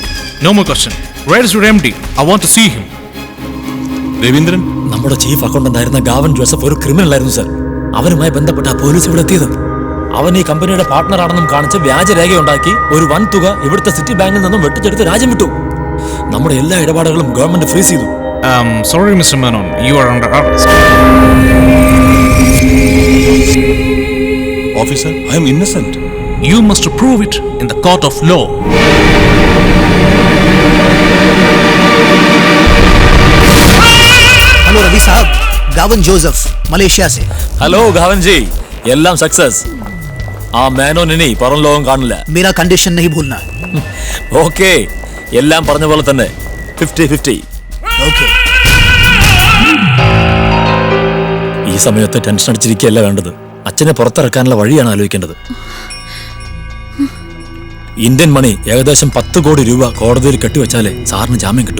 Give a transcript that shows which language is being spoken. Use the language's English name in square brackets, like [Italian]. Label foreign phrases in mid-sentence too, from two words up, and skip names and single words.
[English] No more question. Where is your MD? I want to see him. [Malayalam] രവീന്ദ്രൻ, നമ്മുടെ ചീഫ് അക്കൗണ്ടന്റ് ആയിരുന്ന ഗാവൻ ജോസഫ് ഒരു ക്രിമിനൽ ആയിരുന്നു സർ. അവനുമായി ബന്ധപ്പെട്ട പോലീസ് ഇവിടെ എത്തിയത്. അവൻ ഈ കമ്പനിയുടെ പാർട്ട്ണർ ആണെന്നും കാണിച്ച് വ്യാജരേഖയുണ്ടാക്കി ഒരു വൻ തുക ഇവിടുത്തെ സിറ്റി ബാങ്കിൽ നിന്നും വെട്ടിച്ചെടുത്ത് രാജ്യം വിട്ടു. നമ്മുടെ എല്ലാ ഇടപാടുകളും ഗവൺമെന്റ് ഫ്രീസ് ചെയ്തു. [English] Sorry, Mr. Menon. You are under arrest. Officer, I am innocent. You must prove it in the court of law. [Hindi] हेलो रवि साहब, गावन जोसेफ मलेशिया से. [Malayalam] ഹലോ ഗാവൻ ജി, എല്ലാം സക്സസ്. ആ മേനോൻ ഇനി പുറം ലോകം കാണില്ല. [Hindi] मेरा कंडीशन नहीं भूलना. [Malayalam] ഓക്കെ, എല്ലാം പറഞ്ഞ പോലെ തന്നെ 50-50. [Hindi] ओके. [Malayalam] ഈ സമയത്ത് ടെൻഷൻ അടിച്ചിരിക്കുകയല്ല വേണ്ടത്. അച്ഛനെ പുറത്തിറക്കാനുള്ള വഴിയാണ് ആലോചിക്കേണ്ടത്. ഇന്ത്യൻ മണി ഏകദേശം 10 കോടി രൂപ കോടതിയിൽ കെട്ടിവെച്ചാലേ സാറിന് ജാമ്യം കിട്ടും.